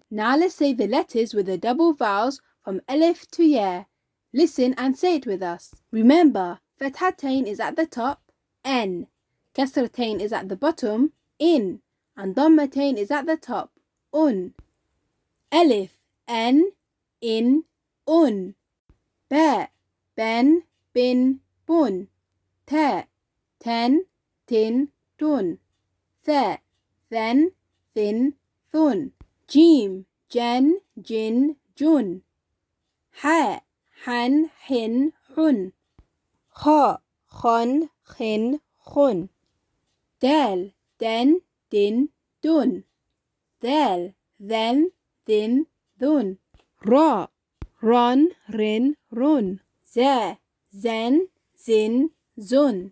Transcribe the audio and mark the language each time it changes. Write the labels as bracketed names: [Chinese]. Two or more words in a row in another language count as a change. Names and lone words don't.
[English] Now let's say the letters with the double vowels from Alif to Ya. Listen and say it with us. Remember, FAT-HAHTAIN is at the top, N. KASRAHTAIN is at the bottom, in. And DUMMAHTAIN is at the top, un. Alif, N, in, un. Ba, ben, bin, bun. Ta, ten, tin, dun. Thaa, then, thin, thun. Jeem, jen, jin, jun. Ha, han, hin, hun. Khaa, khon, khin, khun. Daal, den, din, dun. Dhaal, then, thin, thun. Ra, ron, rin, run. Zaa, zen, zin, zun.